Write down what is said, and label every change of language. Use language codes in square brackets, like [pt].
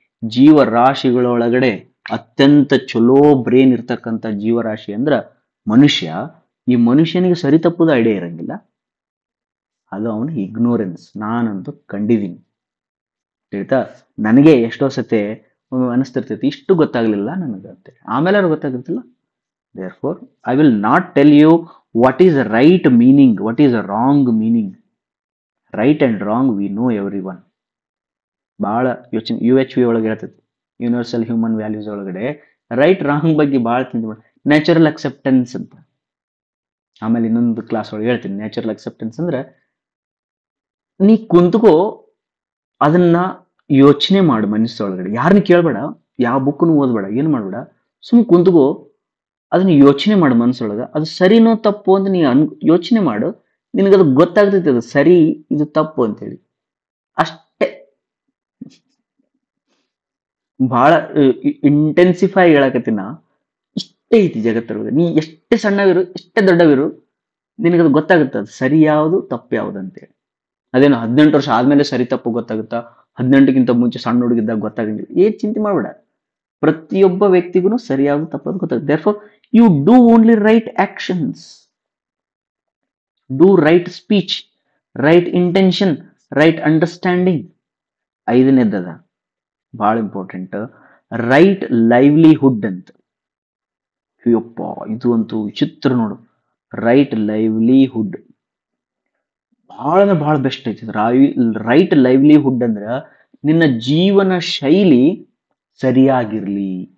[kn] ಜೀವರಾಶಿಗಳೊಳಗಡೆ ಅತ್ಯಂತ ಚಲೋ ಬ್ರೇನ್ ಇರ್ತಕ್ಕಂಥ ಜೀವರಾಶಿ ಅಂದ್ರ ಮನುಷ್ಯ. ಈ ಮನುಷ್ಯನಿಗೆ ಸರಿ ತಪ್ಪುದ ಐಡಿಯಾ ಇರಂಗಿಲ್ಲ. ಅದು ಅವನ ಇಗ್ನೋರೆನ್ಸ್. ನಾನಂತೂ ಕಂಡಿದ್ದೀನಿ ಹೇಳ್ತಾ. ನನಗೆ ಎಷ್ಟೋ ಸತೆ ಅನಿಸ್ತಿರ್ತೈತಿ ಇಷ್ಟು ಗೊತ್ತಾಗ್ಲಿಲ್ಲ ನನಗಂತೇಳಿ. ಆಮೇಲೆ ಅವ್ರು ಗೊತ್ತಾಗಿರ್ತಿಲ್ಲ. [en] therefore I will not tell you what is right meaning, what is a wrong meaning. Right and wrong we know everyone. [kn] ಬಹಳ ಯೋಚನೆ UHV ಒಳಗೆ ಹೇಳ್ತೈತಿ, ಯೂನಿವರ್ಸಲ್ ಹ್ಯೂಮನ್ ವ್ಯಾಲ್ಯೂಸ್ ಒಳಗಡೆ ರೈಟ್ ರಾಂಗ್ ಬಗ್ಗೆ ಬಹಳ ಚಿಂತೆ ಮಾಡಿ. ನ್ಯಾಚುರಲ್ ಅಕ್ಸೆಪ್ಟೆನ್ಸ್ ಅಂತ ಆಮೇಲೆ ಇನ್ನೊಂದು ಕ್ಲಾಸ್ ಒಳಗೆ ಹೇಳ್ತೀನಿ. ನ್ಯಾಚುರಲ್ ಅಕ್ಸೆಪ್ಟೆನ್ಸ್ ಅಂದ್ರೆ ನೀ ಕುಂತ್ಕೋ, ಅದನ್ನ ಯೋಚನೆ ಮಾಡು ಮನಸ್ಸೊಳಗಡೆ. ಯಾರನ್ನ ಕೇಳ್ಬೇಡ, ಯಾವ ಬುಕ್ನು ಓದ್ಬೇಡ, ಏನು ಮಾಡ್ಬೇಡ, ಸುಮ್ ಕುಂತ್ಕೋ, ಅದನ್ನ ಯೋಚನೆ ಮಾಡು ಮನಸ್ಸೊಳಗ. ಅದು ಸರಿನೋ ತಪ್ಪು ಅಂತ ನೀ ಯೋಚನೆ ಮಾಡು. ನಿನಗದು ಗೊತ್ತಾಗ್ತೈತಿ ಅದು ಸರಿ, ಇದು ತಪ್ಪು ಅಂತೇಳಿ. ಅಷ್ಟೇ. ಬಹಳ ಇಂಟೆನ್ಸಿಫೈ ಹೇಳಕತ್ತಿನ. ಇಷ್ಟೇ ಐತಿ ಜಗತ್ತೊಳಗೆ. ನೀ ಎಷ್ಟೇ ಸಣ್ಣವಿರು, ಎಷ್ಟೇ ದೊಡ್ಡವಿರು, ನಿನಗದು ಗೊತ್ತಾಗುತ್ತೆ ಅದು ಸರಿ ಯಾವುದು ತಪ್ಪು ಯಾವುದು ಅಂತೇಳಿ. ಅದೇನು 18 ವರ್ಷ ಆದ್ಮೇಲೆ ಸರಿ ತಪ್ಪು ಗೊತ್ತಾಗುತ್ತಾ? 18ಕ್ಕಿಂತ ಮುಂಚೆ ಸಣ್ಣ ಹುಡುಗಿದ್ದಾಗ ಗೊತ್ತಾಗಂಗಿಲ್ಲ. ಏನ್ ಚಿಂತೆ ಮಾಡ್ಬೇಡ. ಪ್ರತಿಯೊಬ್ಬ ವ್ಯಕ್ತಿಗೂ ಸರಿಯಾದ ತಪ್ಪದು ಗೊತ್ತಾಗುತ್ತೆ. [en] therefore you do only right actions, do right speech, right intention, right understanding. [kn] ಐದನೇದದ ಬಹಳ ಇಂಪಾರ್ಟೆಂಟ್, ರೈಟ್ ಲೈವ್ಲಿಹುಡ್ ಅಂತ. ಅಯ್ಯಪ್ಪ, ಇದು ಅಂತೂ ವಿಚಿತ್ರ ನೋಡು. ರೈಟ್ ಲೈವ್ಲಿಹುಡ್ ಬಹಳ ಅಂದ್ರೆ ಬಹಳ ಬೆಸ್ಟ್ ಐತಿ. ರೈಟ್ ಲೈವ್ಲಿಹುಡ್ ಅಂದ್ರ ನಿನ್ನ ಜೀವನ ಶೈಲಿ ಸರಿಯಾಗಿರ್ಲಿ.